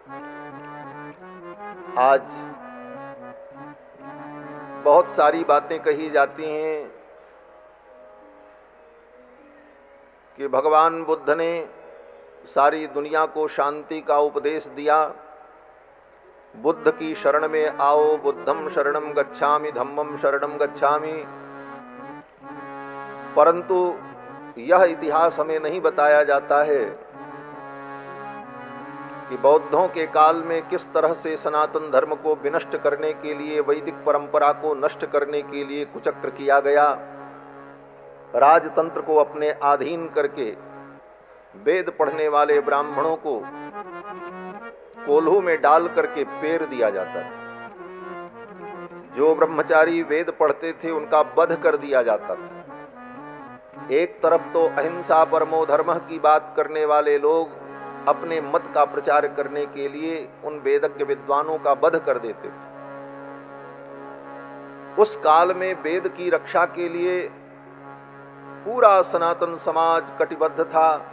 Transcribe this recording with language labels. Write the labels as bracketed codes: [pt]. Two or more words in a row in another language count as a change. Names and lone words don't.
[hi] आज बहुत सारी बातें कही जाती हैं कि भगवान बुद्ध ने सारी दुनिया को शांति का उपदेश दिया, बुद्ध की शरण में आओ, [pi] बुद्धम शरणम गच्छामि धम्मम शरणम गच्छामि। [hi] परंतु यह इतिहास हमें नहीं बताया जाता है कि बौद्धों के काल में किस तरह से सनातन धर्म को विनष्ट करने के लिए, वैदिक परंपरा को नष्ट करने के लिए कुचक्र किया गया। राजतंत्र को अपने अधीन करके वेद पढ़ने वाले ब्राह्मणों को कोल्हू में डाल करके पेर दिया जाता था। जो ब्रह्मचारी वेद पढ़ते थे उनका वध कर दिया जाता था। एक तरफ तो [sa] अहिंसा परमो धर्मः [hi] की बात करने वाले लोग अपने मत का प्रचार करने के लिए उन वेदज्ञ विद्वानों का वध कर देते थे। उस काल में वेद की रक्षा के लिए पूरा सनातन समाज कटिबद्ध था।